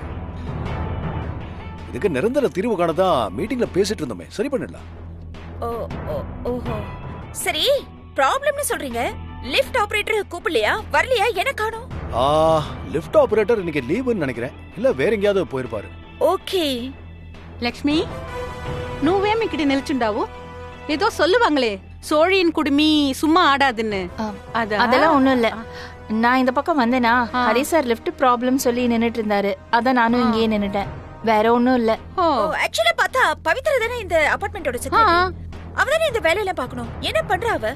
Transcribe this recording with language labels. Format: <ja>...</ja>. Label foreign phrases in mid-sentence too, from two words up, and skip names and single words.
<ta>இதுக்கு நிரந்தர தீர்வு காணதான் மீட்டிங்ல பேசிட்டு இருந்தோமே, சரி பண்ணிடலாம். ஓஹோ, சரி. ப்ராப்ளம்னு சொல்றீங்க,</ta> <en>lift operator</en> <ta>கூப்பிடலையா? வரலையா? என்ன காணோம்?</ta> <en>lift operator</en> <ta>இன்னைக்கு லீவுன்னு நினைக்கிறேன். இல்ல வேற எங்கயாவது போயிருப்பாரு.</ta> <te>ఓకే. లక్ష్మి, నువ్వేమి ఇక్కడ నిల్చుండావు?</te> <ta>ఏదో சொல்லுவாங்களே, சோழியின் குடுமி சும்மா ஆடாதுன்னு. அதெல்லாம் ஒண்ணும் இல்ல. நான் இந்த பக்கம் வந்தேனா, ஹரி சார்</ta> <en>lift problem</en> <ta>சொல்லி நின்னுட்டு இருந்தாரு. அதான் நானும் இங்கேயே நின்னுட்டேன். வேற ஒண்ணும் இல்ல. ஆக்சுவலா பார்த்தா பவித்ரா தானே இந்த</ta> <en>apartment's secretary.</en> <ta>அவதானே இந்த வேலையெல்லாம் பார்க்கணும். என்ன பண்றா அவ?</ta>